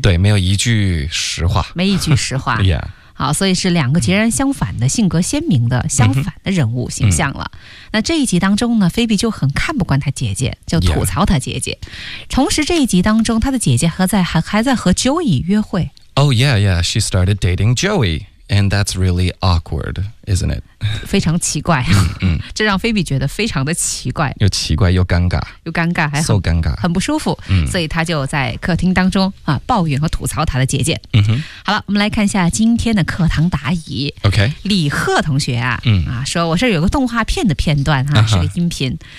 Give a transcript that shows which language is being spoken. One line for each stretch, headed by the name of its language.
Chinese: 对，没有一句实话。没一句实话。好，所以是两个截然相反的性格鲜明的相反的人物形象了。那这一集当中呢，菲比就很看不惯她姐姐，就吐槽她姐姐。同时这一集当中，她的姐姐还在和 Joey 约会。
English: She started dating Joey, and that's really awkward, isn't it?
Chinese: 非常奇怪。这让菲比觉得非常的奇怪。又奇怪又尴尬。又尴尬还 so 尴尬。很不舒服。所以她就在客厅当中抱怨和吐槽她的姐姐。好了，我们来看一下今天的课堂答疑。李贺同学说我这有个动画片的片段是个音频。